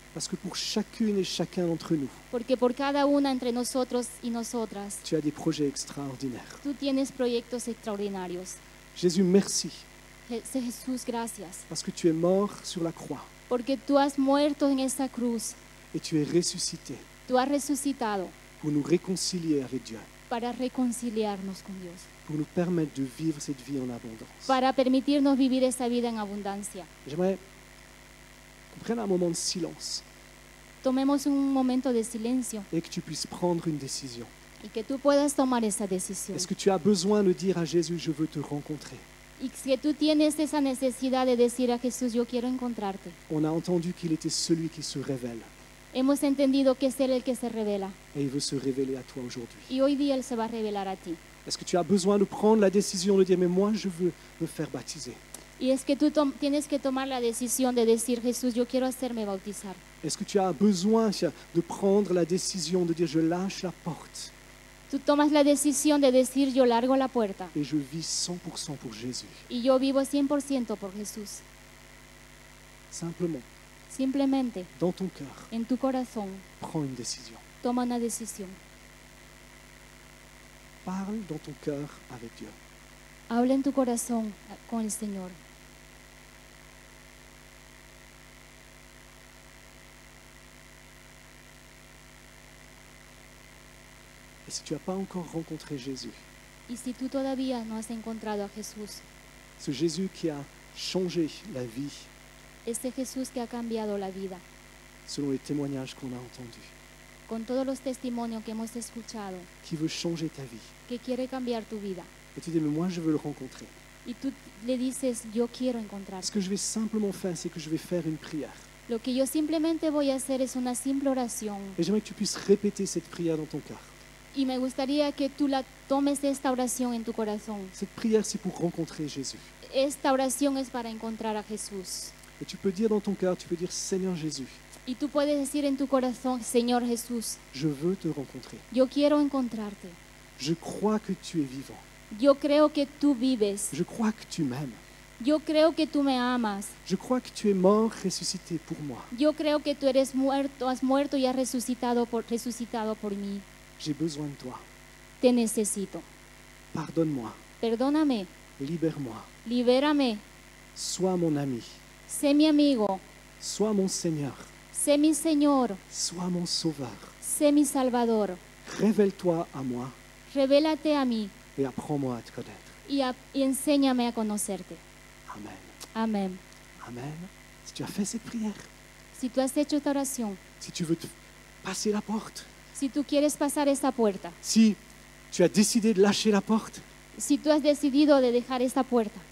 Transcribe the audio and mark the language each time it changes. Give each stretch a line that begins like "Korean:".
French: parce que pour chacune et chacun d'entre nous,
Spanish: porque por cada una entre nosotros y nosotras,
French: tu as des projets extraordinaires.
Spanish: tú tienes proyectos extraordinarios.
French: Jésus, merci
Spanish: Jesús, gracias,
French: parce que tu es mort sur la croix
Spanish: porque tú has muerto en esa cruz,
French: et tu es ressuscité
Spanish: tú has resucitado
French: pour nous réconcilier avec Dieu,
Spanish: para reconciliarnos con Dios,
French: pour nous permettre de vivre cette vie en abondance.
Spanish: para permitirnos vivir esa vida en abundancia.
French: J'aimerais qu'on prenne un moment de silence
Spanish: Tomemos un momento de silencio
French: et que tu puisses prendre une décision.
Spanish: y que tú puedas tomar esa decisión.
French: Est-ce que tu as besoin de dire à Jésus, je veux te rencontrer?
Spanish: Y que tú tienes esa necesidad de decir a Jesús, yo quiero encontrarte.
French: On a entendu qu'il était celui qui se révèle
Spanish: Hemos entendido que es Él el que se revela
French: et il veut se révéler à toi aujourd'hui.
Spanish: y hoy día Él se va a revelar a ti.
French: Est-ce que tu as besoin de prendre la décision de dire, mais moi je veux me faire baptiser?
Spanish: Y es que tú tienes que tomar la decisión de decir, Jesús, yo quiero hacerme bautizar.
French: Est-ce que tu as besoin de prendre la décision de dire, je lâche la porte
Spanish: Tú tomas la decisión de decir, yo largo la puerta
French: et je vis 100% pour Jésus?
Spanish: y yo vivo 100% por Jesús.
French: Simplement,
Spanish: Simplemente,
French: dans ton cœur,
Spanish: en tu corazón,
French: prends une décision.
Spanish: toma una decisión.
French: Parle dans ton cœur avec Dieu.
Spanish: Habla en tu corazón con el Señor.
French: Et si tu n'as pas encore rencontré Jésus,
Spanish: Y si tú todavía no has encontrado a Jesús,
French: ce Jésus qui a changé la vie
Spanish: este Jesús que ha cambiado la vida,
French: selon les témoignages qu'on a entendus,
Spanish: con todos los testimonios que hemos escuchado,
French: qui veut changer ta vie.
Spanish: que quiere cambiar tu vida,
French: Et tu dis, mais moi je veux le rencontrer.
Spanish: y tú le dices, yo quiero encontrarte.
French: Ce que je vais simplement faire, c'est que je vais faire une prière.
Spanish: Lo que yo simplemente voy a hacer es una simple oración,
French: Et j'aimerais que tu puisses répéter cette prière dans ton cœur.
Spanish: y me gustaría que tú la tomes esta oración en tu corazón.
French: Cette prière, c'est pour rencontrer Jésus.
Spanish: Esta oración es para encontrar a Jesús.
French: Et tu peux dire dans ton cœur, tu peux dire, Seigneur Jésus,
Spanish: Y tú puedes decir en tu corazón, Señor Jesús,
French: je veux te rencontrer.
Spanish: yo quiero encontrarte.
French: Je crois que tu es vivant.
Spanish: Yo creo que tú vives.
French: Je crois que tu m'aimes.
Spanish: Yo creo que tú me amas.
French: Je crois que tu es mort, ressuscité pour moi.
Spanish: Yo creo que tú eres muerto, has muerto y has resucitado por mí.
French: J'ai besoin de toi.
Spanish: Te necesito.
French: Pardonne-moi.
Spanish: Perdóname,
French: Libère-moi.
Spanish: libérame,
French: Sois mon ami.
Spanish: sé mi amigo,
French: Sois mon Seigneur.
Spanish: sé mi Señor,
French: Sois mon Sauveur.
Spanish: sé mi Salvador.
French: Révèle-toi à moi
Spanish: Revélate a mí
French: et apprends-moi à te connaître.
Spanish: y enséñame a conocerte.
French: Amen.
Spanish: Amén.
French: Amen. Si tu as fait cette prière,
Spanish: Si tú has hecho esta oración,
French: si tu veux te passer la porte,
Spanish: si tú quieres pasar esta puerta,
French: si tu as décidé de lâcher la porte,
Spanish: si tú has decidido de dejar esta puerta,